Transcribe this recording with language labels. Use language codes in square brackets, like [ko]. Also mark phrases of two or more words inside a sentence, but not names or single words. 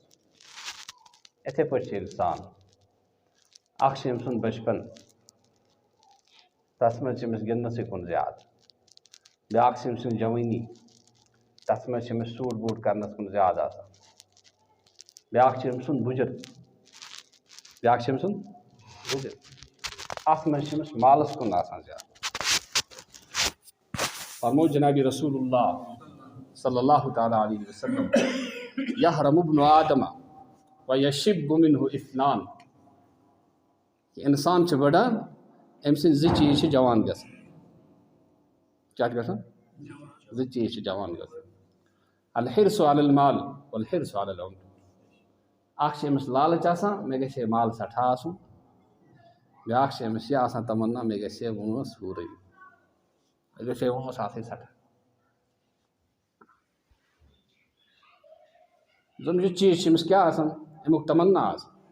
[ks] یِتھَے پٲٹھۍ چھِ اِنسان اکھ چھِ أمۍ سُنٛد بچپن تتھ منٛز چھِ أمِس گِنٛدنَسٕے کُن زیادٕ بیٛاکھ چھِ أمۍ سٕنٛز جوٲنی تتھ منٛز چھِ أمِس سوٗٹ بوٗٹ کرنس کُن زیادٕ آسان. بیٛاکھ چھِ أمۍ سُنٛد بُجر اَتھ منٛز چھِ أمِس مالس کُن آسان زیادٕ. فرموو جناب [ar] رسول اللہ صلی اللہ تعالیٰ علیہ وسلم یحرم ابن آدم ویشب منہ اثنان [ks] کہ اِنسان چھُ بڑان أمۍ سٕنٛدۍ 2 چیٖز چھِ جوان گژھان. کیٛاہ چھِ گژھان 2 چیٖز چھِ جوان گژھان. [ar] الحرص علی المال والحرص علی العمر. [ks] اکھ چھِ أمِس لالٕچ آسان مےٚ گژھِ ہے مال سٮ۪ٹھاہ آسُن بیٛاکھ چھِ أمِس یہِ آسان تمنا مےٚ گژھِ ہے وٲنٛس سورُے مےٚ گژھِ ہے وٲنٛس آسٕنۍ سٮ۪ٹھاہ. زن 2 چیٖز چھِ أمِس کیٛاہ آسان اَمیُک تمنا آسان.